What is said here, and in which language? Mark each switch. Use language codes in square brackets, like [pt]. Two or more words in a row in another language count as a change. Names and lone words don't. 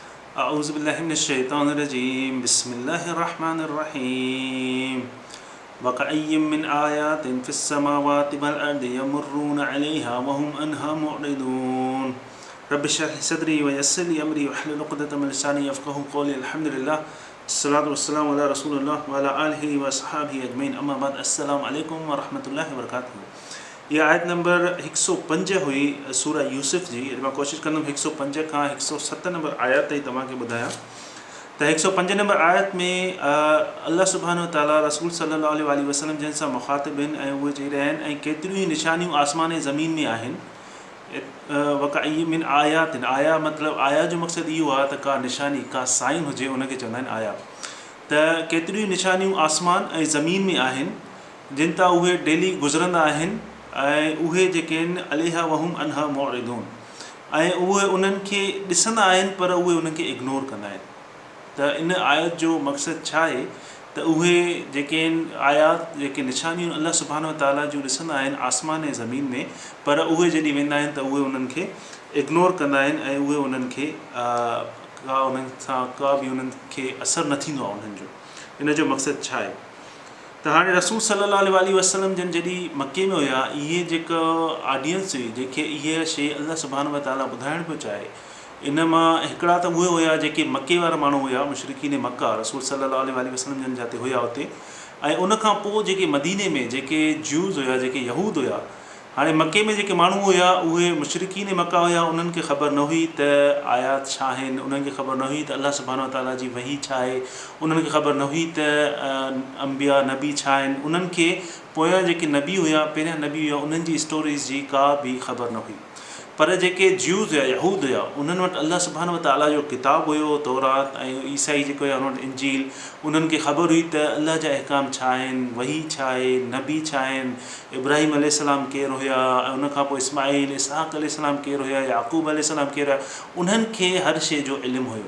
[ar] أعوذ بالله من الشيطان الرجيم بسم الله الرحمن الرحيم وكأي من آيات في السماوات والأرض يمرون عليها وهم عنها معرضون رب اشرح لي صدري ويسر لي أمري واحلل عقدة من لساني يفقهوا قولي الحمد لله الصلاة والسلام على رسول الله وعلى آله وصحبه أجمعين أما بعد السلام عليكم ورحمة الله وبركاته. [sd] यह आयत नंबर 105 हुई सूरह यूसुफ जी. मां कोशिश कंदुमि 105 खां 107 नंबर आयत ताईं तव्हांखे ॿुधायां. त 105 नंबर आयत में अल्लाह सुब्हानहु व तआला रसूल सल्लल्लाहु अलैहि वसल्लम जिन सां मुखातिब आहिनि ऐं उहे चई रहिया आहिनि ऐं केतिरियूं ई निशानियूं आसमान ऐं ज़मीन में आहिनि. [ar] وكأي من آيات, [sd] आया मतिलबु आया जो मक़सदु इहो आहे त का निशानी का साइन हुजे उनखे चवंदा आहिनि आया. त केतिरियूं निशानियूं आसमान ऐं ज़मीन में आहिनि जिन तां उहे डेली गुज़रंदा आहिनि ऐं उहे जेके आहिनि [ar] عليها وهم عنها معرضون [sd] ऐं उहे उन्हनि खे ॾिसंदा आहिनि पर उहे उन्हनि खे इग्नोर कंदा आहिनि. त इन आयत जो मक़सदु छा आहे त उहे जेके आहिनि आयात जेके निशानियूं अल्लाह सुब्हानहु व तआला जूं ॾिसंदा आहिनि आसमान ऐं ज़मीन में, पर उहे जॾहिं वेंदा आहिनि त उहे उन्हनि खे इग्नोर कंदा आहिनि ऐं उहे उन्हनि खे उन्हनि सां का बि उन्हनि खे असरु न थींदो आहे उन्हनि जो. इन जो मक़सदु छा आहे त हाणे रसूल सल्लल्लाहु अलैहि वसल्लम जन जॾहिं मके में हुया, इहे जेका ऑडियंस हुई जेके इहा शइ अल्लाह सुब्हानहु व तआला ॿुधाइणु पियो चाहे, इन मां हिकिड़ा त उहे हुया जेके मके वारा माण्हू हुया मुशरिकीन मक्का रसूल सल्लल्लाहु अलैहि वसल्लम जन जाते हुया हुते. ऐं उनखां पोइ जेके मदीने में जेके ज्यूज़ हुया जेके यहूद हुया, हाणे मके में जेके माण्हू हुया उहे मुशरिकीन मक्का हुया, उन्हनि खे ख़बर न हुई त आयात छा आहिनि, उन्हनि खे ख़बर न हुई त अल्लाह सुब्हानहु व तआला जी वही छा आहे, उन्हनि खे ख़बर न हुई त अंबिया नबी छा आहिनि, उन्हनि खे पोयां जेके नबी हुया पहिरियां नबी हुया उन्हनि जी स्टोरीज़ जी का बि ख़बर न हुई. पर जेके ज्यूज़ हुया यहूद हुया उन्हनि वटि अल्लाह सुब्हानहु व तआला जो किताबु हुयो तौरात, ऐं ईसाई जेके हुया उन्हनि वटि इंजील. उन्हनि खे ख़बर हुई त अल्लाह जा अहकाम छा आहिनि, वही छा आहे, नबी छा आहिनि, इब्राहिम अलैहिस्सलाम केरु हुया, ऐं उनखां पोइ इस्माईल इसहाक़ अलैहिस्सलाम केरु हुया, याक़ूब अलैहिस्सलाम केरु हुया, उन्हनि खे हर शइ जो इल्मु हुयो.